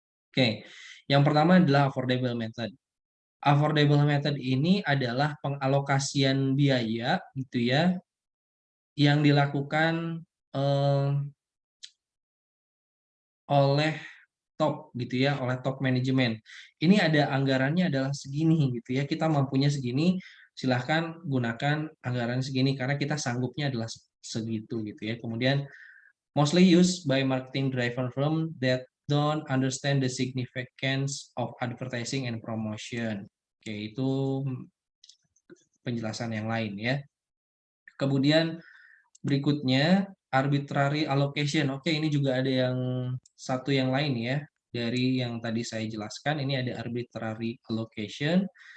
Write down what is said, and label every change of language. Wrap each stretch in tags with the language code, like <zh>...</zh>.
<id>Oke, yang pertama adalah affordable method. Affordable method ini adalah pengalokasian biaya gitu ya, yang dilakukan eh, oleh top gitu ya, oleh top manajemen. Ini ada anggarannya adalah segini gitu ya, kita mampunya segini, silahkan gunakan anggaran segini karena kita sanggupnya adalah segitu gitu ya.</id> <en>Kemudian mostly used by marketing driven firm that don't understand the significance of advertising and promotion.</en> <id>Oke, itu penjelasan yang lain ya. Kemudian berikutnya arbitrary allocation. Oke, ini juga ada yang satu yang lain ya. Dari yang tadi saya jelaskan, ini ada arbitrary allocation.</id>